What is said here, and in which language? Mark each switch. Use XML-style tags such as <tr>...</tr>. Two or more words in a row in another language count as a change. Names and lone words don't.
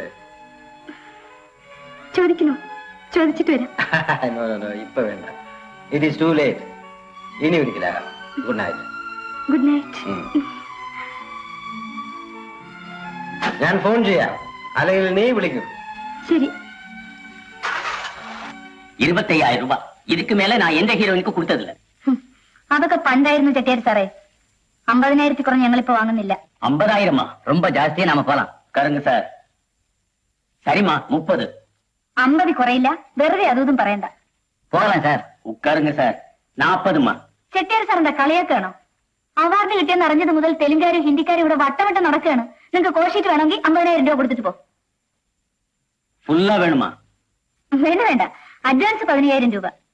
<ml>ചോദിക്കണോ? ചോദിച്ചിട്ട് വരാം. ഇപ്പൊ വേണ്ട.</ml> <en>it is too late.</en> <ml>ഇനി ഒരിക്കലാകാം.</ml> <en>good night. good night.</en> <ml>ഞാൻ ഫോൺ ചെയ്യാം, അല്ലെങ്കിൽ നീ വിളിക്കും. ശരി.</ml> <ta>25,000 ரூபாய். இதுக்கு மேல நான் எந்த ஹீரோயினுக்கு கொடுத்ததில்ல.</ta> <ml>അതൊക്കെ പണ്ടായിരുന്നു ചെട്ടിയാർ സാറേ. 50,000 കുറഞ്ഞ് ഞങ്ങളിപ്പോ വാങ്ങുന്നില്ല.</ml> <ta>50,000 ரொம்ப ஜாஸ்தியா நாம போலாம். கருங்க சார். சரிமா 30.</ta> <ml>50 കുറയില്ല. വെറുതെ അതും പറയണ്ട.</ml> <ta>போகலாம் சார். உட்காருங்க சார். 40.</ta> <ml>ചെട്ടിയാർ സാറിന്റെ കളിയാക്കാണോ? അവാർഡ് കിട്ടിയെന്ന് അറിഞ്ഞത് മുതൽ തെലുങ്കാരും ഹിന്ദിക്കാരും ഇവിടെ വട്ടവട്ടം നടക്കുകയാണ്. നിങ്ങൾക്ക് കോഷിട്ട് വേണമെങ്കിൽ 50,000 രൂപ കൊടുത്തിട്ട് പോ.</ml> <ta>ஃபுல்லா வேணுமா?</ta> <ml>വേണ്ട വേണ്ട, അഡ്വാൻസ് 15,000 രൂപ.</ml>